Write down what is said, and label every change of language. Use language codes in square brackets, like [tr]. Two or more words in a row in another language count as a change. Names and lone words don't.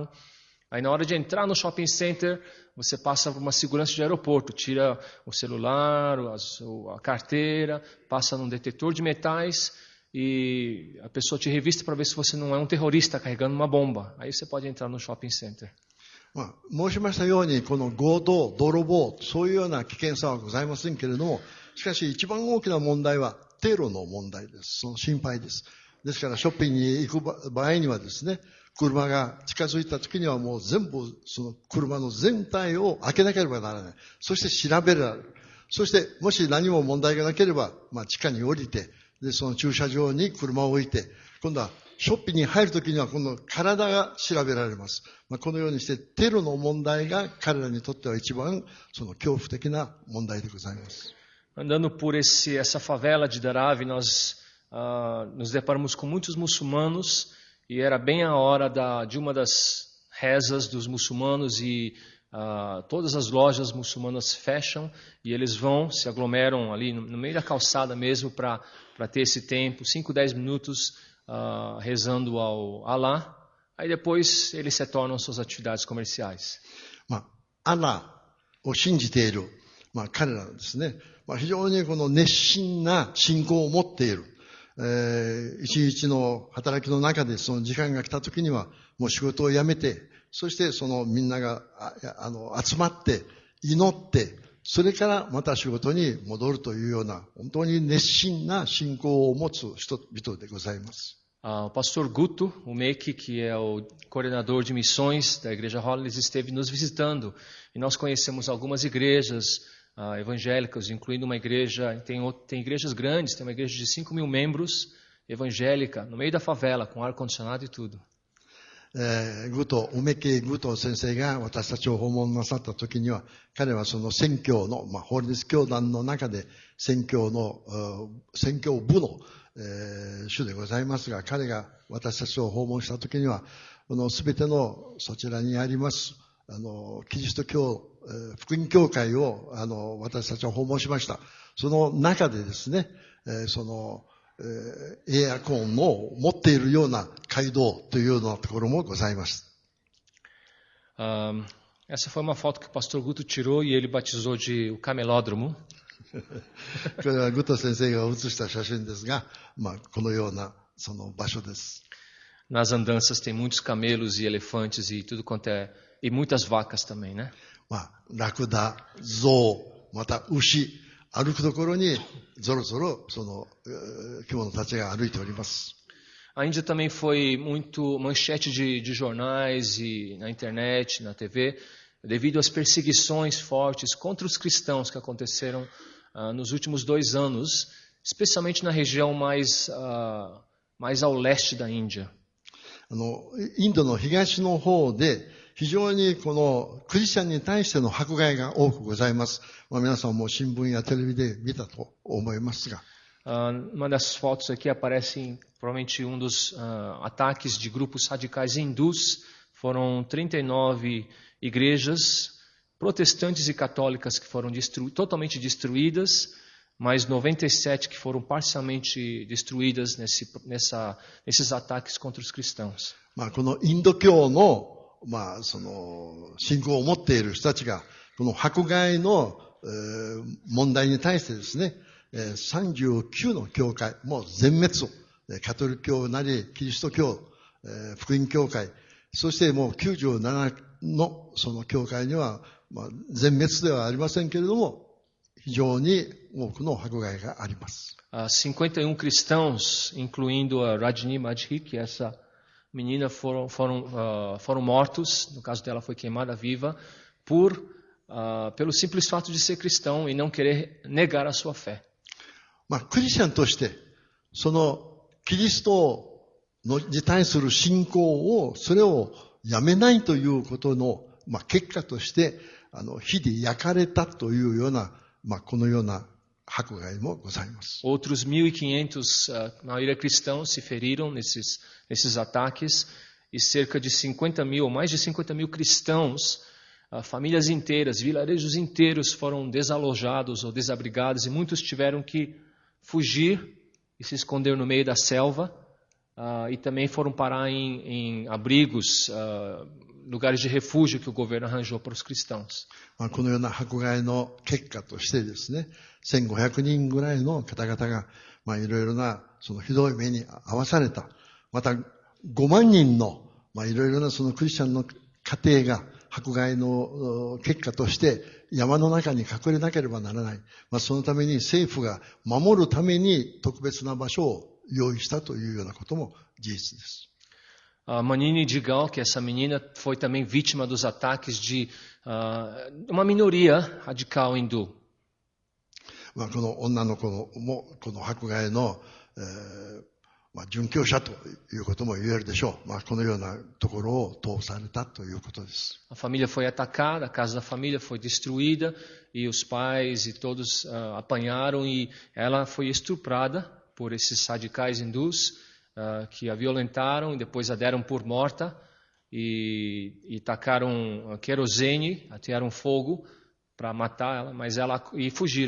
[pt] Aí na hora de entrar no [en] shopping center, [pt] você passa por uma segurança de aeroporto, tira o celular, a carteira, passa num detector de metais e a pessoa te revista para ver se você não é um terrorista carregando uma bomba. Aí você pode entrar no [en] shopping center. [ja] 申しましたように、この強盗、泥棒、そういうような危険さはございませんけれども、しかし一番大きな問題はテロの問題です。その心配です。ですからショッピングに行く場合にはですね、車が近づいた時にはもう全部その車の全体を開けなければならない。そして調べられる。そしてもし何も問題がなければ、地下に降りて、で、その駐車場に車を置いて、今度はショッピングに入るときには今度体が調べられます。このようにしてテロの問題が彼らにとっては一番その恐怖的な問題でございます。 [pt] Andando por essa favela de Dharavi, nós nos deparamos com muitos muçulmanos e era bem a hora de uma das rezas dos muçulmanos e todas as lojas muçulmanas fecham e eles vão, se aglomeram ali no meio da calçada mesmo para ter esse tempo, 5, 10 minutos rezando ao Allah. Aí depois eles retornam às suas atividades comerciais. [ja] アラーを信じている、彼らはですね、非常にこの熱心な信仰を持っている。一日の働きの中でその時間が来た時にはもう仕事を辞めて、そしてそのみんなが集まって祈って、それからまた仕事に戻るというような本当に熱心な信仰を持つ人々でございます。 [pt] O pastor Guto, o Meiki, que é o coordenador de missões da Igreja Hollis, esteve nos visitando e nós conhecemos algumas igrejas evangélicas, incluindo uma igreja, tem igrejas grandes, tem uma igreja de 5.000 membros, evangélica, no meio da favela, com ar-condicionado e tudo. [ja] 梅木グト先生が私たちを訪問なさった時には、彼はその宣教の、ホリネス教団の中で宣教部の、主でございますが、彼が私たちを訪問した時には、すべてのそちらにありますキリスト教、福音教会を私たちは訪問しました。その中でですね、エアコンを持っているような街道というようなところもございます。 [pt] Essa foi uma foto que o pastor Guto tirou e ele batizou de o camelódromo. [ja] これはグト先生が写した写真ですが、このようなその場所です。 [pt] Nas andanças tem muitos camelos e elefantes e tudo quanto é e muitas vacas também, né? [ja] ラクダ、象、また牛、歩くところにぞろぞろその着物たちが歩いております。 [pt] A Índia também foi muito manchete de jornais e na internet, na TV, devido às perseguições fortes contra os cristãos que aconteceram nos últimos 2 anos, especialmente na região mais ao leste da Índia. [ja] インドの東の方で非常にこのクリスチャンに対しての迫害が多くございます。皆さんも新聞やテレビで見たと思いますが。 [pt] Uma das fotos aqui aparece provavelmente dos ataques de grupos radicais hindus. Foram 39 igrejas protestantes e católicas que foram totalmente destruídas, mais 97 que foram parcialmente destruídas nesses ataques contra os cristãos. [ja] このインド教のその信仰を持っている人たちがこの迫害の問題に対してですね、39の教会もう全滅を、カトリック教なりキリスト教、福音教会、そしてもう97のその教会には、全滅ではありませんけれども非常に多くの迫害があります。 [pt] 51 cristãos, incluindo a Rajni Madhi, que essa menina foram mortos, no caso dela foi queimada viva, pelo simples fato de ser cristão e não querer negar a sua fé. [ja] クリスチャンとしてそのキリストに対する信仰をそれをやめないということの、結果として火で焼かれたというような、このような迫害もございます。 [pt] Outros 1.500, na maioria cristãos, se feriram nesses ataques e cerca de 50.000 ou mais de 50.000 cristãos, famílias inteiras, vilarejos inteiros foram desalojados ou desabrigados e muitos tiveram que fugir e se esconder no meio da selva, e também foram parar em abrigos, lugares de refúgio que o governo arranjou para os cristãos. [ja] このような迫害の結果としてですね、1500人ぐらいの方々が、いろいろなそのひどい目に遭わされた。また5万人の、いろいろなそのクリスチャンの家庭が迫害の結果として山の中に隠れなければならない。そのために政府が守るために特別な場所を用意したというようなことも事実です。 [pt] Manini Digal, que essa menina foi também vítima dos ataques de uma minoria radical hindu. [ja] この女の子もこの迫害の、殉教者ということも言えるでしょう。このようなところを通されたということです。 [pt] A família foi atacada, a casa da família foi destruída e os pais e todos apanharam e ela foi estuprada por esses radicais hindus que a violentaram e depois a deram por morta e tacaram querosene, atearam fogo para matar ela, e fugiram.